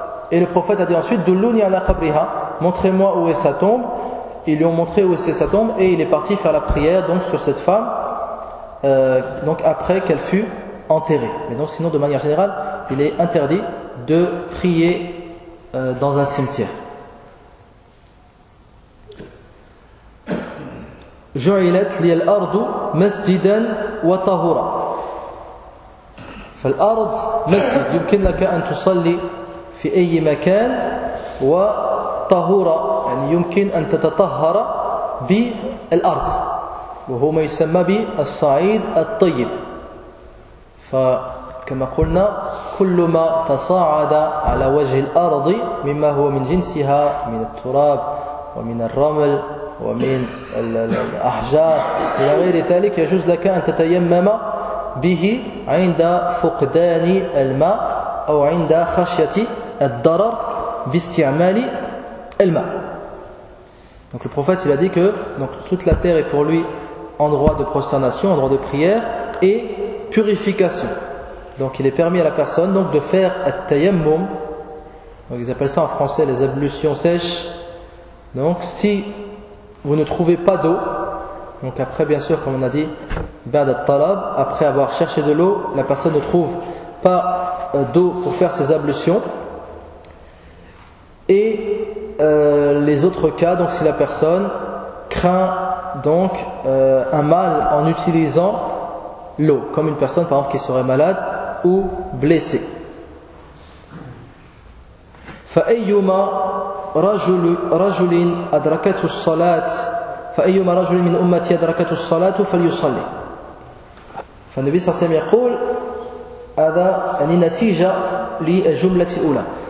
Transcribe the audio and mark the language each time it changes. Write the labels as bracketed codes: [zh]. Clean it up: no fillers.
[fr] Et le prophète a dit ensuite: [ar] dulluni ala qabriha, [fr] montrez-moi où est sa tombe. Ils lui ont montré où était sa tombe et il est parti faire la prière donc sur cette femme donc après qu'elle fut enterrée. Mais donc sinon, de manière générale, il est interdit de prier dans un cimetière. [ar] جعلت لي الأرض مسجدا وطهورا. فالأرض مسجد يمكن لك أن تصلي في أي مكان وطهورا، يعني يمكن أن تتطهر بالأرض، وهو ما يسمى بالصعيد الطيب. فكما قلنا كل ما تصاعد على وجه الأرض مما هو من جنسها من التراب ومن الرمل ومن الأحجار إلى غير ذلك، يجوز لك أن تتيمم به عند فقدان الماء أو عند خشية الضرر باستعمال الماء. [fr] Donc le prophète il a dit que donc toute la terre est pour lui endroit de prosternation, endroit de prière, et purification. Donc il est permis à la personne donc, de faire at-tayammum. Donc ils appellent ça en français les ablutions sèches. Donc si vous ne trouvez pas d'eau, donc après bien sûr comme on a dit, [ar] ba'd at-talab, [fr] après avoir cherché de l'eau, la personne ne trouve pas d'eau pour faire ses ablutions. Et les autres cas, donc si la personne craint donc un mal en utilisant l'eau, comme une personne par exemple qui serait malade ou blessée. [ar] فأيما رجل رجل أدركت الصلاة فأيما رجل من أمتي أدركت الصلاة فليصلي. فالنبي صلى الله عليه وسلم يقول هذا يعني نتيجة للجملة الأولى.